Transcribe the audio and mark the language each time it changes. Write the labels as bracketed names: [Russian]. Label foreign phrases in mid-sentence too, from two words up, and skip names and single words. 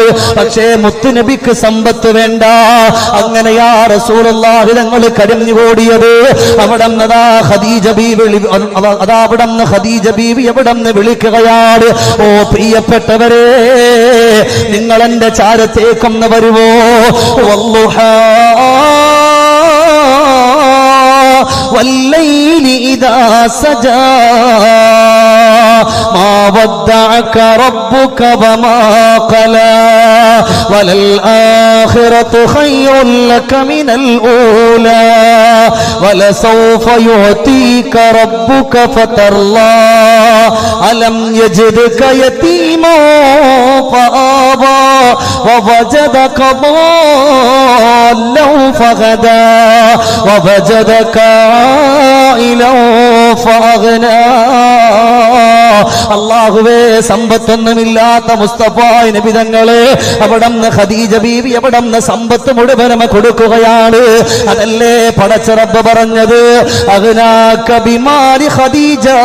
[Malayalam] പക്ഷേ മുത്തുനബിക്ക് സമ്പത്ത് വേണ്ട. അങ്ങനെയാ റസൂലുള്ളാഹി തങ്ങൾ കരഞ്ഞുകൂടിയത്. അവിടന്നതാ ഖദീജ ബീവി അവിടന്ന് ഖദീജ ബീവി എവിടന്ന് വിളിക്കുകയാണ്, ഓ പ്രിയപ്പെട്ടവരെ, നിങ്ങൾ എന്റെ ചാരത്തേക്കൊന്ന് വരുവോ? [Arabic] والليل إذا سجى ما ودعك ربك وما قلى وللآخرة خير لك من الأولى ولسوف يعطيك ربك فترضى ألم يجدك يتيما فآوى ووجدك ضالا فهدى ووجدك عائلا فأغنى. [Malayalam] അല്ലാഹുവേ, സമ്പത്തൊന്നുമില്ലാത്ത മുസ്തഫ നബി തങ്ങളെ അവിടന്ന് ഖദീജ ബീവി അവിടന്ന് സമ്പത്ത് മുഴുവനും കൊടുക്കുകയാണ്. അതല്ലേ പടച്ച റബ്ബ് പറഞ്ഞത്, [Arabic] أغناك بمال خديجة.